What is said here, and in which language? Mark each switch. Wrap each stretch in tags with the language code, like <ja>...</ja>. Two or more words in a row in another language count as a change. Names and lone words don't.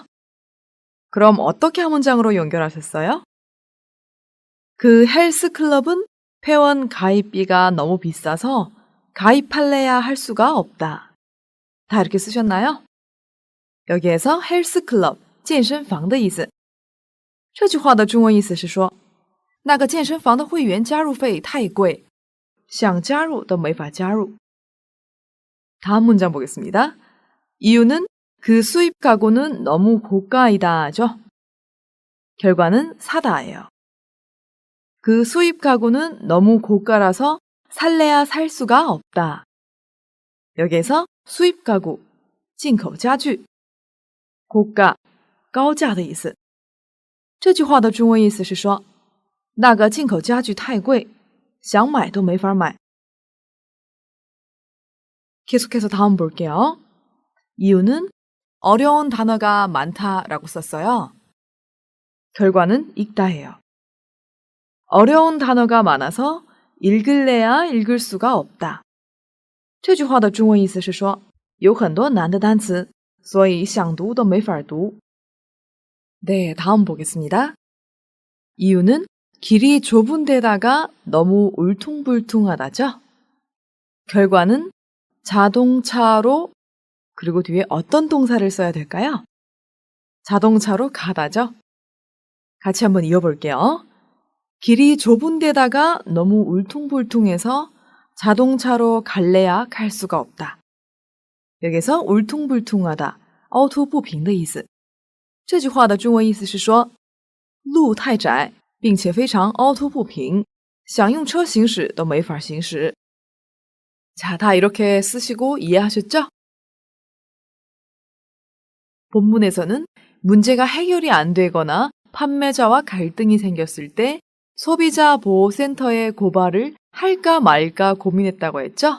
<ko>그럼 어떻게 한 문장으로 연결하셨어요? 그 헬스클럽은 회원 가입비가 너무 비싸서 가입할래야 할 수가 없다. 다 이렇게 쓰셨나요? 여기에서 헬스클럽,</ko> <zh>健身房的意思。这句话的中文意思是说，那个健身房的会员加入费太贵，想加入都没法加入。</zh> <ko>다음 문장 보겠습니다. 이유는 그 수입 가구는 너무 고가이다죠. 결과는 사다예요. 그 수입 가구는 너무 고가라서 살래야 살 수가 없다. 여기에서 수입 가구,</ko> <zh>进口家具, 고가, 高价的意思。这句话的中文意思是说，那个进口家具太贵，想买都没法买。</zh> <ko>계속해서 다음 볼게요. 이유는 어려운 단어가 많다라고 썼어요. 결과는 읽다예요. 어려운 단어가 많아서 읽을래야 읽을 수가 없다.</ko> <zh>这句话的中文意思是说，有很多难的单词，所以想读都没法读。</zh> <ko>네, 다음 보겠습니다. 이유는 길이 좁은 데다가 너무 울퉁불퉁하다죠. 결과는 자동차로, 그리고 뒤에 어떤 동사를 써야 될까요? 자동차로 가다죠. 같이 한번 이어볼게요. 길이 좁은 데다가 너무 울퉁불퉁해서 자동차로 갈래야 갈 수가 없다. 여기서 울퉁불퉁하다,</ko> <zh>凹凸不平的意思。这句话的中文意思是说，路太窄，并且非常凹凸不平，想用车行驶都没法行驶。</zh> <ko>자, 다 이렇게 쓰시고 이해하셨죠? 본문에서는 문제가 해결이 안 되거나 판매자와 갈등이 생겼을 때 소비자 보호센터에 고발을 할까 말까 고민했다고 했죠?</ko>